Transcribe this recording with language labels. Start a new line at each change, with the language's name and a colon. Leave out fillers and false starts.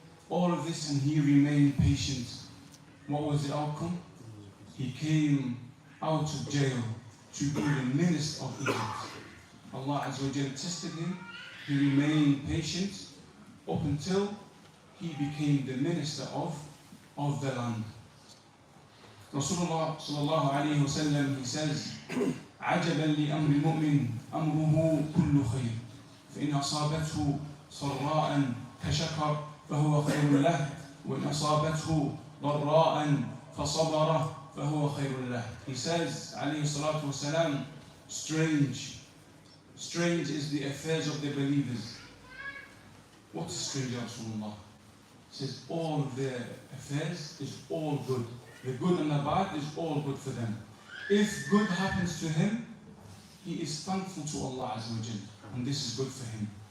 English: All of this, and he remained patient. What was the outcome? He came out of jail to be the minister of Egypt. Allah Azza wa Jalla tested him. He remained patient up until he became the minister of the land.
Arabic: Rasulullah sallallahu alayhi wa sallam,
English: he says,
Arabic: عجبا لأمر المؤمن أمره كل خير فإن أصابته صراء كشكر فهو خير له وإن أصابته ضراء فصبر فهو خير له.
English: He says,
Arabic: عليه الصلاة والسلام,
English: strange is the affairs of the believers. What is strange, Rasulullah? He says, all of their affairs is all good. The good and the bad is all good for them. If good happens to him, he is thankful to Allah Azza wa Jalla, and this is good for him.